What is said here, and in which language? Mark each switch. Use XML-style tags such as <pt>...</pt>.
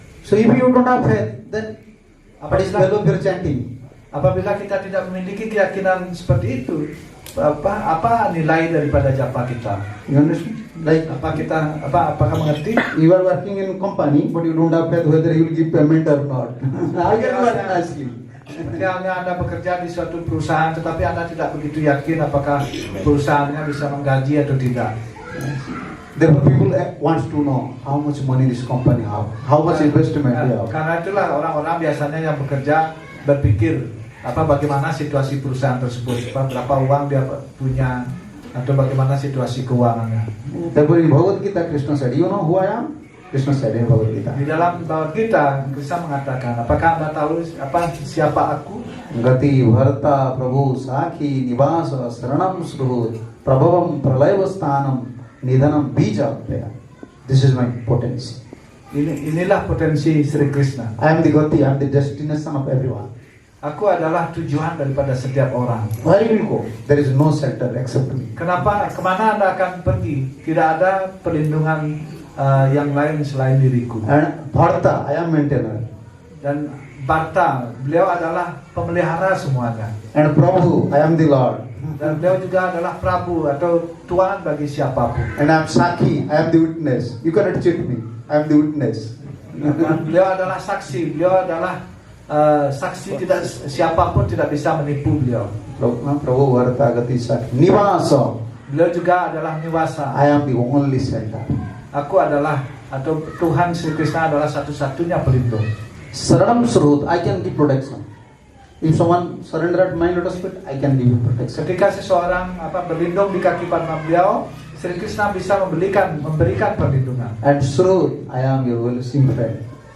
<en>So if you don't have faith, then what is value of your chanting?</en> <id>Apabila kita tidak memiliki keyakinan seperti itu, apa nilai daripada japa kita?</id> <en>You understand? Like</en> <id>Apakah mengerti?</id> <en>you are working in company, but you don't have faith whether you will give payment or not. How can you work nicely?</en> <id>Seperti halnya Anda bekerja di suatu perusahaan, tetapi Anda tidak begitu yakin apakah perusahaannya bisa menggaji atau tidak.</id> <en>Therefore, people wants to know how much money this company have, how much investment they have.</en> <id>Karena itulah orang-orang biasanya yang bekerja berpikir bagaimana situasi perusahaan tersebut, berapa uang dia punya, atau bagaimana situasi keuangannya.</id> <en>Therefore, in Bhagavad Gita, Krishna said, "You know who I am?" Krishna said in Bhagavad Gita.</en> <id>Di dalam Bhagavad Gita, Krishna mengatakan, apakah Anda tahu siapa aku?</id> <sa>Gati Bharata Prabhu Sakhi Nivasa Saranam Sruhut Prabhavam Pralayavastanam Nidhanam Bija.</sa> <en>This is my potency.</en> <id>Inilah potensi Sri Krishna.</id> <en>I am the Gati, I am the destination of everyone.</en> <id>Aku adalah tujuan daripada setiap orang.</id> <en>Where you will go? There is no shelter except me.</en> <id>Kemana Anda akan pergi? Tidak ada perlindungan yang lain selain diriku.</id> <en>And Bharata, I am maintainer.</en> <id>Dan Bharta, beliau adalah pemelihara semuanya.</id> <en>And Prabhu, I am the Lord.</en> <id>Dan beliau juga adalah Prabu atau Tuhan bagi siapapun.</id> <en>And I'm Saki, I am the witness. You cannot cheat me. I am the witness.</en> <id>Beliau adalah saksi, beliau adalah saksi, tidak siapapun tidak bisa menipu beliau.</id> <sa>Prabhu Vartagati Saki. Nivasa.</sa> <id>Beliau juga adalah Niwasa.</id> <en>I am the only shelter.</en> <id>Aku adalah, atau Tuhan Sri Krishna adalah satu-satunya pelindung.</id> <en>Saranam Surut, I can give protection. If someone surrender at my lotus feet, I can give you protection.</en> <id>Ketika seseorang berlindung di kaki padma beliau, Sri Krishna bisa memberikan perlindungan.</id> <en>And Surut, I am your well-wishing friend.</en>